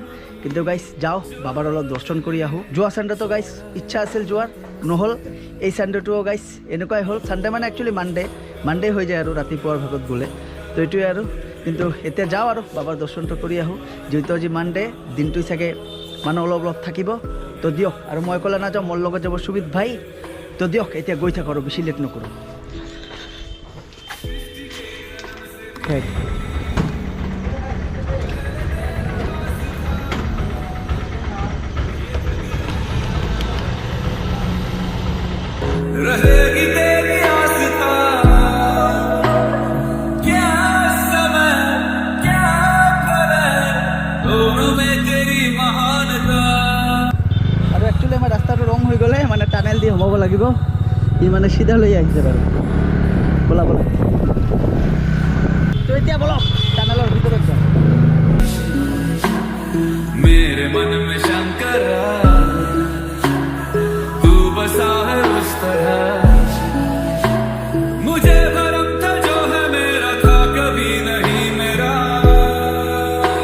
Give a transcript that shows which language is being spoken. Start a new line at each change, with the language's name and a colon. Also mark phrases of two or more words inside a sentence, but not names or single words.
Assamese: কিন্তু গাইছ যাওঁ বাবাৰ অলপ দৰ্শন কৰি আহোঁ যোৱা চানডেটো গাইছ ইচ্ছা আছিল যোৱাৰ নহ'ল এই চানডেটোও গাইছ এনেকুৱাই হ'ল চানডে মানে একচুৱেলি মানডে হৈ যায় আৰু ৰাতিপুৱাৰ ভাগত গ'লে তো এইটোৱে আৰু কিন্তু এতিয়া যাওঁ আৰু বাবাৰ দৰ্শনটো কৰি আহোঁ যিহেতু আজি মানডে দিনটো চাগে মানুহ অলপ থাকিব তো দিয়ক আৰু মই ক'লে নাযাওঁ মোৰ লগত যাব সুবিধ ভাই তো দিয়ক এতিয়া গৈ থাকোঁ আৰু বেছি লেট নকৰোঁ Okay.
Hindi: रहेगी तेरी आस्था क्या समय क्या करे दोनों में तेरी महानता
Assamese: আৰু একচুৱেলি আমাৰ ৰাস্তাটো ৰং হৈ গ'লে মানে টানেল দি সোমাব লাগিব ই মানে চিধা লৈ আহিছে বাৰু ব'লা তো এতিয়া বলক টানেলৰ ভিতৰত যাওঁ
Hindi: मेरे मन में शंकर तू बसा है उस तरह मुझे भरम था जो है मेरा था कभी नहीं मेरा